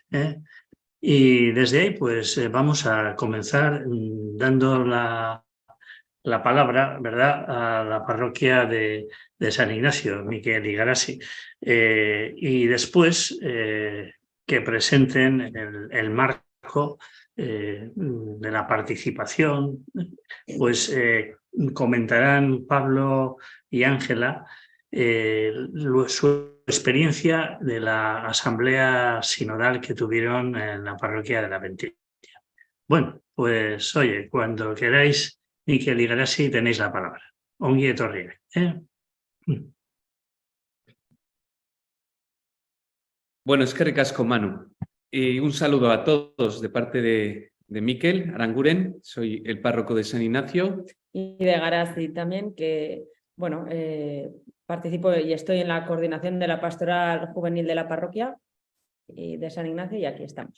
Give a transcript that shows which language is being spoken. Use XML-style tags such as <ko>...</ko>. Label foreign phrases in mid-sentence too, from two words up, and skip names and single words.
<es>Y desde ahí, pues vamos a comenzar dando la palabra, ¿verdad?, a la parroquia de San Ignacio, Miquel y Garasi, y después que presenten el marco de la participación, pues comentarán Pablo y Ángela su experiencia de la asamblea sinodal que tuvieron en la parroquia de la Ventilla. Bueno, pues oye, cuando queráis, Miquel y Garasi, tenéis la palabra.</es> <eu>Ongi etorri. Bueno, eskerrik asko, Manu.</eu> <es>Un saludo a todos de parte de Miquel Aranguren, soy el párroco de San Ignacio. Y de Garasi también, que bueno, participo y estoy en la coordinación de la pastoral juvenil de la parroquia y de San Ignacio y aquí estamos.</es>